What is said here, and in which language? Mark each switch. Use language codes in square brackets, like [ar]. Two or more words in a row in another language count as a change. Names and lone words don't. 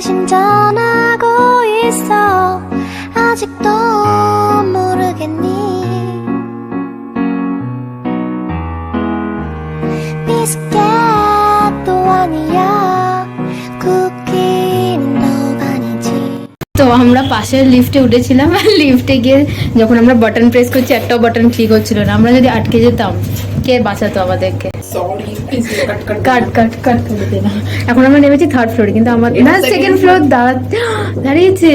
[ko] 운전하고 있어 아직도 모르겠니 비스켓도 아니야 쿠키는 너가 아니지 [bn] তো আমরা পাশের লিফটে উঠেছিলাম আর লিফটে গিয়ে যখন আমরা [en] button press [bn] করছি একটাও [en] button click [bn] হচ্ছিল না। আমরা যদি আটকে যেতাম কে বাঁচাতো আমাদেরকে? সরি [en] cut cut cut [bn] করে দে না। এখন আমরা নেমেছি [en] third floore [bn] কিন্তু আমার না [en] second floor [bn] দাঁড়িয়েছে।